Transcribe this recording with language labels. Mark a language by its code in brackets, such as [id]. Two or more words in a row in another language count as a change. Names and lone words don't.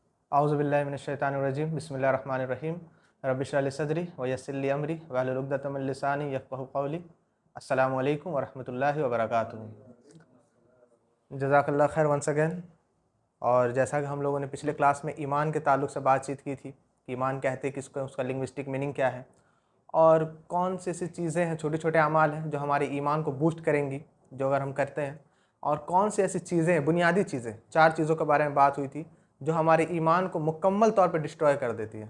[ar] أعوذ بالله من الشيطان الرجيم بسم الله الرحمن الرحيم رب اشرح لي صدري ويسر لي أمري واحلل عقدة من لساني يفقهوا قولي. السلام عليكم ورحمة الله وبركاته. جزاك الله خيرا [en] once again. [hi] और जैसा कि हम लोगों ने पिछले क्लास में ईमान के ताल्लुक़ से बातचीत की थी कि ईमान कहते किसको, उसका [en] linguistic meaning [hi] क्या है और कौन सी ऐसी चीज़ें हैं, छोटे छोटे अमाल हैं जो हमारे ईमान को बूस्ट करेंगी जो अगर हम करते हैं, और कौन सी ऐसी चीज़ें हैं, बुनियादी चीज़ें, 4 चीज़ों के बारे में बात हुई थी जो हमारे ईमान को मुकम्मल तौर पे डिस्ट्रॉय कर देती है।